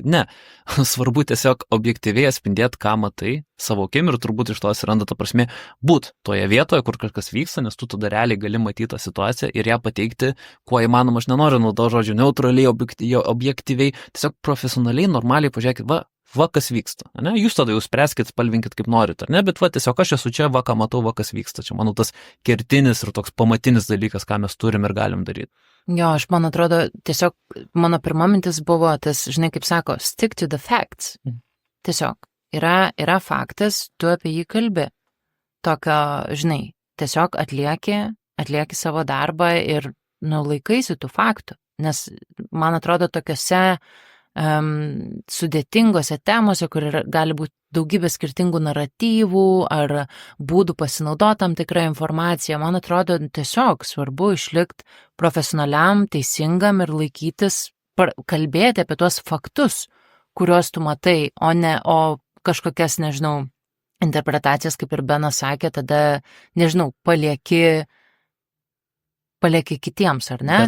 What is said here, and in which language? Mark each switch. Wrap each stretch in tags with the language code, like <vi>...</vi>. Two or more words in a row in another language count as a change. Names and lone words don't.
<lt>Ne, svarbu tiesiog objektyviai atspindėti, ką matai savo akim ir turbūt iš to atsiranda ta prasme būt toje vietoje, kur kažkas vyksta, nes tu tada realiai gali matyti tą situaciją ir ją pateikti, kuo įmanoma, aš nenoriu naudoti žodžių neutraliai, objektyviai, tiesiog profesionaliai, normaliai pažiūrėkit, va kas vyksta, ne? Jūs tada jau spręskit, spalvinkit kaip norit, ar ne, bet tiesiog aš esu čia, ką matau, kas vyksta. Čia, manau, tas kertinis ir toks pamatinis dalykas, ką mes turim ir galim daryti. Jo, man atrodo, tiesiog mano pirma mintis buvo tas, žinai, kaip sako,</lt> <en>stick to the facts.</en> <lt>Tiesiog, yra faktas, tu apie jį kalbi. Tokio, žinai, tiesiog atlieki savo darbą ir, laikaisi tų faktų. Nes, man atrodo, tokiose sudėtingose temose, kur gali būti daugybė skirtingų naratyvų ar būdų pasinaudoti tam tikrą informaciją, man atrodo tiesiog svarbu išlikti profesionaliam, teisingam ir laikytis, kalbėti apie tuos faktus, kuriuos tu matai, o kažkokias, nežinau, interpretacijas, kaip ir Benas sakė, tada, nežinau, palieki kitiems, ar ne?</lt>